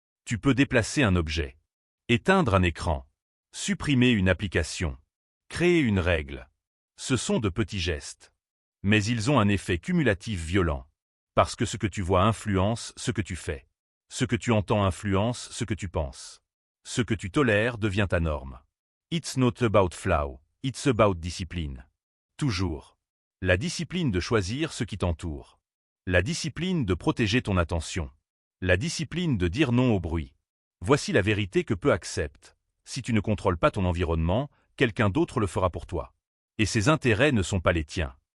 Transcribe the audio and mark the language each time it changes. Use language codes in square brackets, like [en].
[fr] Tu peux déplacer un objet. Éteindre un écran. Supprimer une application. Créer une règle. Ce sont de petits gestes. Mais ils ont un effet cumulatif violent. Parce que ce que tu vois influence ce que tu fais. Ce que tu entends influence ce que tu penses. Ce que tu tolères devient ta norme. [en] It's not about flow, it's about discipline. [fr] Toujours. La discipline de choisir ce qui t'entoure. La discipline de protéger ton attention. La discipline de dire non au bruit. Voici la vérité que peu acceptent. Si tu ne contrôles pas ton environnement, quelqu'un d'autre le fera pour toi. Et ses intérêts ne sont pas les tiens.